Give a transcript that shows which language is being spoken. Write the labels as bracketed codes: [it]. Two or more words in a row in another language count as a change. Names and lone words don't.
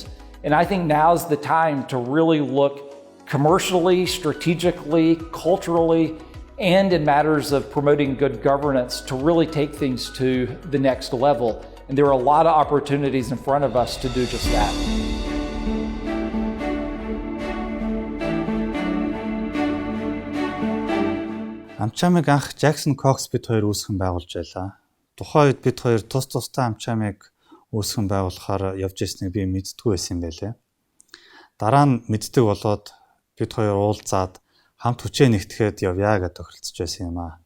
[en] And I think now's the time to really look commercially, strategically, culturally, and in matters of promoting good governance to really take things to the next level. And there are a lot of opportunities in front of us to do just that. [mn] AmCham-ыг анх Jackson Cox бид хоёр үүсгэн байгуулж байлаа. Тухайн үед бид хоёр тусдаа AmCham-ыг үүсгэн байгуулахаар явж ирснийг би мэддэггүй байсан юм байлээ. Дараа нь мэддэг болоод бид хоёр уулзаад хамт хүчээ нэгтгэхэд явъя гэж тохиролцож байсан юм аа.